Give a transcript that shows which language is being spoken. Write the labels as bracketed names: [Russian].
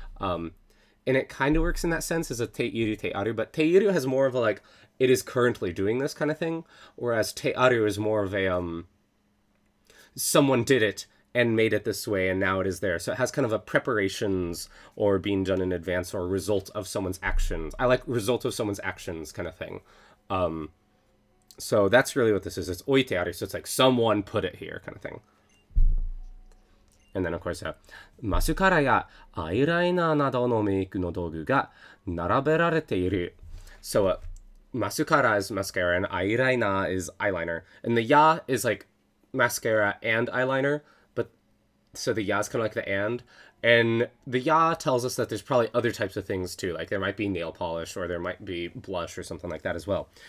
[English] And it kind of works in that sense as a teiru, teiaru, but teiru has more of a like, it is currently doing this kind of thing, whereas teiaru is more of a, someone did it and made it this way and now it is there. So it has kind of a preparations or being done in advance or a result of someone's actions. I like result of someone's actions kind of thing. So that's really what this is. It's oitearu, so it's like someone put it here kind of thing. And then, of course, [Japanese] マスカラやアイライナーなどのメイクの道具が並べられている. [English] So, masukara is mascara and eyeliner is eyeliner. And the ya is like mascara and eyeliner, but so the ya is kind of like the and. And the ya tells us that there's probably other types of things too. Like there might be nail polish or there might be blush or something like that as well.